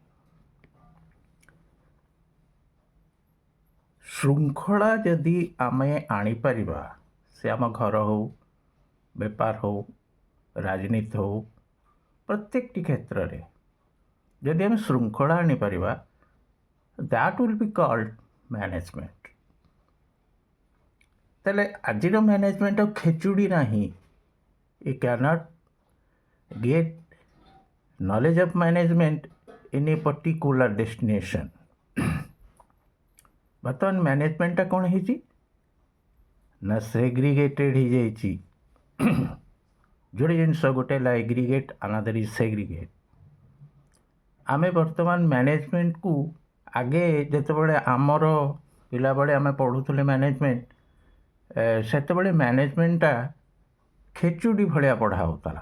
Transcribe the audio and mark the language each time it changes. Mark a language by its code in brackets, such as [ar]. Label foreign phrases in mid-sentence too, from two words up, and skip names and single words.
[or] ଶୃଙ୍ଖଳା ଯଦି ଆମେ ଆଣିପାରିବା, ସେ ଆମ ଘର ହେଉ, ବେପାର ହେଉ, ରାଜନୀତି ହେଉ, ପ୍ରତ୍ୟେକଟି କ୍ଷେତ୍ରରେ ଯଦି ଆମେ ଶୃଙ୍ଖଳା ଆଣିପାରିବା, [en] that will be called management. [or] ତାହେଲେ ଆଜିର ମ୍ୟାନେଜମେଣ୍ଟ ଆଉ ଖେଚୁଡ଼ି ନାହିଁ। [en] you cannot get knowledge of management in a particular destination। [or] ବର୍ତ୍ତମାନ ମ୍ୟାନେଜମେଣ୍ଟଟା କ'ଣ ହେଇଛି ନା ସେଗ୍ରିଗେଟେଡ଼ ହେଇଯାଇଛି। ଯୋଡ଼େ ଜିନିଷ ଗୋଟେ ହେଲା ଏଗ୍ରିଗେଟ୍, [en] another is segregate. [or] ଆମେ ବର୍ତ୍ତମାନ ମ୍ୟାନେଜମେଣ୍ଟକୁ ଆଗେ ଯେତେବେଳେ ଆମର ପିଲାବେଳେ ଆମେ ପଢ଼ୁଥିଲେ ମ୍ୟାନେଜମେଣ୍ଟ, ସେତେବେଳେ ମ୍ୟାନେଜମେଣ୍ଟଟା ଖେଚୁଡ଼ି ଭଳିଆ ପଢ଼ା ହେଉଥିଲା।